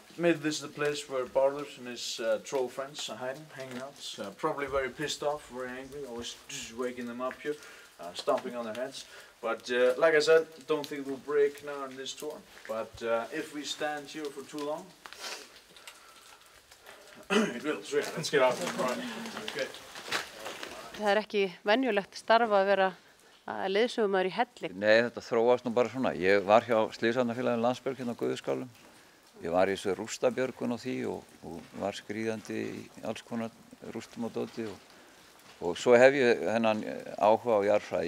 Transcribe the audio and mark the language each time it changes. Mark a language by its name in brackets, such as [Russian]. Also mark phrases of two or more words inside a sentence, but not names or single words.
[English] Maybe this is the place where Bárður and his troll friends are hanging out. Probably very pissed off, very angry, always just waking them up here, stomping on their heads. But like I said, don't think it will break now on this tour. But if we stand here for too long, it will. So yeah, let's get out. Right. Okay. [Icelandic] Það ekki venjulegt starf að vera leiðsögumaður í helli. Nei, þetta þróast nú bara svona. Ég var hjá Slysavarnafélaginu Landsbjörg hérna á Guðuskálum. Ég var í þessu rústabjörgun á því og var skríðandi í alls konar rústum og dóti og svo hef ég þennan áhuga á jarðfræði.